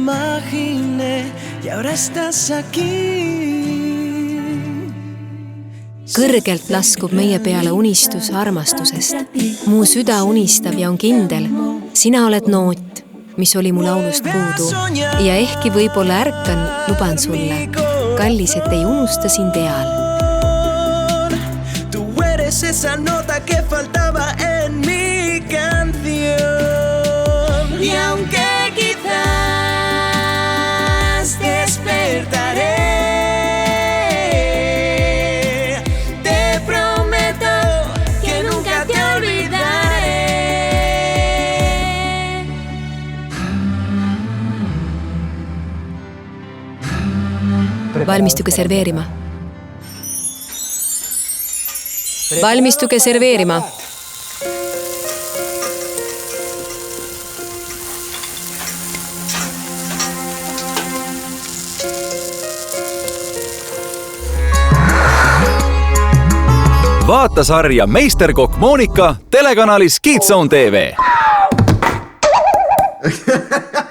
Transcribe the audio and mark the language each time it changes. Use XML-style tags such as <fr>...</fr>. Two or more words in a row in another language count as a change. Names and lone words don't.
<et>Kõrgelt laskub meie peale unistus armastusest. Mu süda unistab ja on kindel. Sina oled noot, mis oli mu laulust puudu. Ja ehkki võib-olla ärkan, luban sulle. Kallis, et ei unusta sind eal.</et> <es>Tu eres esa nota que faltaba en mi canción. Y aunque quizás despertaré, te prometo que nunca te olvidaré.</es> <et>Valmistuge serveerima. Valmistuge serveerima. Vaata sarja Meisterkokk Monika telekanalis Kids Zone TV.</et>